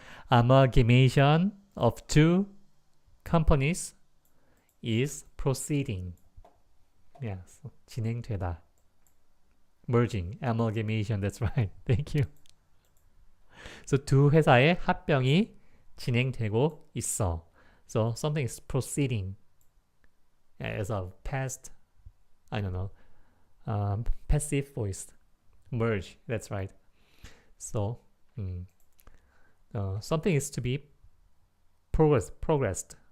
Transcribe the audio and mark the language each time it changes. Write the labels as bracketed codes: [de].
[en] Amalgamation of two companies is proceeding. Yeah, so 진행되다. Merging, amalgamation. That's right. Thank you. [ko] So 두 회사의 합병이 진행되고 있어. [en] So something is proceeding as a past, I don't know, passive voice. Merge. That's right. So something is to be progressed.